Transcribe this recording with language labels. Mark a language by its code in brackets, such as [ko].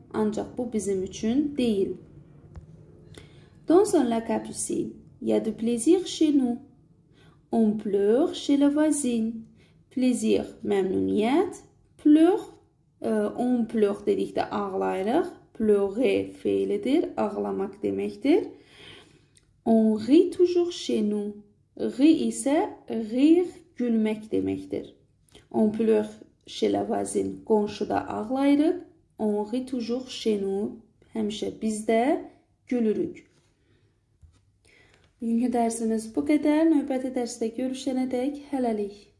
[az] Ancaq bu bizim üçün deyil. [fr] Dans un lac à piscine, il y a du plaisir chez nous. On pleure chez la voisine. [az] Plaisir, məmnuniyyət. Pleure, [fr] on pleure [az] dedikdə ağlayırıq. [fr] Pleurer [az] feilidir, ağlamaq deməkdir. [fr] On rit toujours chez nous. [az] Ri isə rire, gülmək deməkdir. [fr] On pleure chez la voisine, [az] qonşuda ağlayırıq. [fr] On rit toujours chez nous, [az] həmişə bizdə gülürük. Bugünkü dərsimiz bu qədər. Növbəti dərsdə görüşənədək hələlik.